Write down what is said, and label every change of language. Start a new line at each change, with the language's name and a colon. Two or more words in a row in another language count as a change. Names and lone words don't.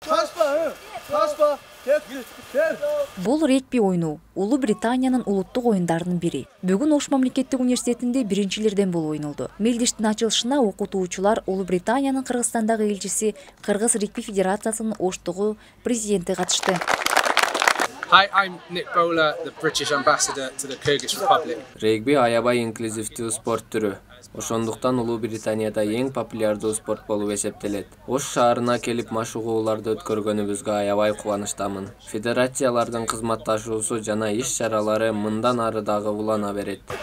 Kyrgyz: Бул регби ойыну Улуу Британиянын улуттук оюндарынын бири. Бүгүн Ош мамлекеттик университетинде биринчилерден болуп ойнолду. Мелдештин ачылышына окутуучулар Улуу Британиянын Кыргызстандагы элчиси, Кыргыз регби федерациясынын Оштогу президенти катышты.
English: Hi, I'm Nick Bowler, the British ambassador to the Kyrgyz Republic.
Kyrgyz: Регби аябай инклюзивдүү спорт түрү. Ошондуктан Улуу Британияда эң популярдуу спорт болуп эсептелет. Ош шаарына келип машыгууларды өткөргөнүбүзгө аябай кубанычтамын. Федерациялардын кызматташуусу жана иш-чаралары мындан ары дагы улана берет.